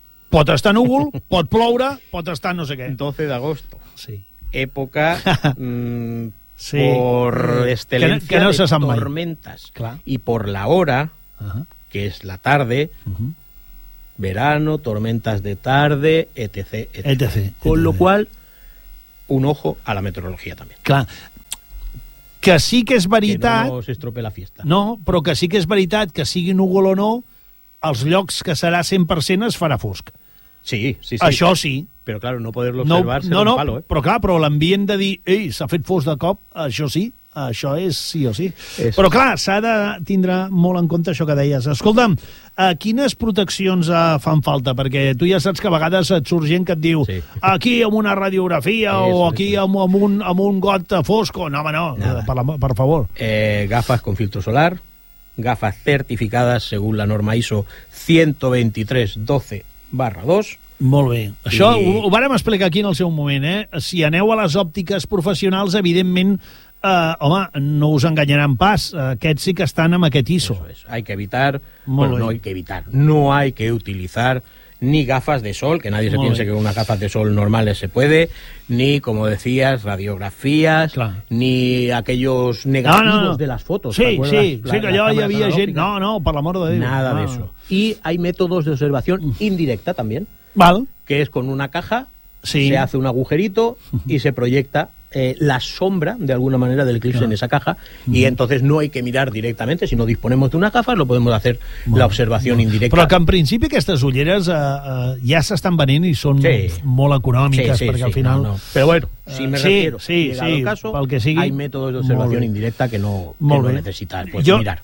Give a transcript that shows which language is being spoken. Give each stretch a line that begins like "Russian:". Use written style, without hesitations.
Catalan: Pot estar núvol, pot ploure, pot estar no sé què.
Spanish: 12 d'agosto. Sí. Época sí, por excelencia que no se de tormentas. Claro. Y por la hora, que es la tarde, verano, tormentas de tarde, etc. etc. etc. Con etc. lo cual, un ojo a la meteorología también. Claro.
Catalan: Que sí que és veritat...
Spanish: Que no s'estropea la fiesta.
Catalan: No, però que sí que és veritat que sigui núvol o no, als llocs que serà 100% es farà fosc. Sí, sí, sí. Això sí. Però, clar, no poder-lo observar serà un palo, Però, clar, però l'ambient de dir, ei, s'ha fet fosc de cop, això sí, això és sí o sí.
Spanish: Eso.
Catalan: Però, clar, s'ha de tindre molt en compte això que deies. Escolta'm, quines proteccions fan falta? Perquè tu ja saps que a vegades et surt gent que et diu, aquí amb una radiografia amb un got fosco. No, home, no, per favor.
Spanish: Gafas con filtro solar, gafas certificades según la norma ISO 123-12-2.
Catalan: Molt bé. Això ho vàrem explicar aquí en el seu moment, eh? Si aneu a les òptiques professionals, evidentment, home, no us enganyaran pas. Aquests sí que estan amb aquest ISO.
Spanish: Eso es. Hay que evitar, no hay que evitar. No hay que utilizar ni gafas de sol, que nadie se piense que unas gafas de sol normales se puede, ni, como decías, radiografías, ni aquellos negativos de las fotos.
Catalan: Sí, que allò hi havia gent... No, per l'amor de Déu.
Spanish: Nada de eso. Y hay métodos de observación indirecta también.
Catalan: Val.
Spanish: Que es con una caja, sí, se hace un agujerito y se proyecta la sombra, de alguna manera, del eclipse en esa caja, y entonces no hay que mirar directamente, si no disponemos de una caja, lo podemos hacer la observación indirecta.
Catalan: Però que en principi aquestes ulleres ja s'estan venent i són molt econòmiques, perquè al final...
Spanish: Però bueno, si me refiero, caso,
Catalan: pel que sigui,
Spanish: hay métodos de observación indirecta que no necesitas, pues, mirar.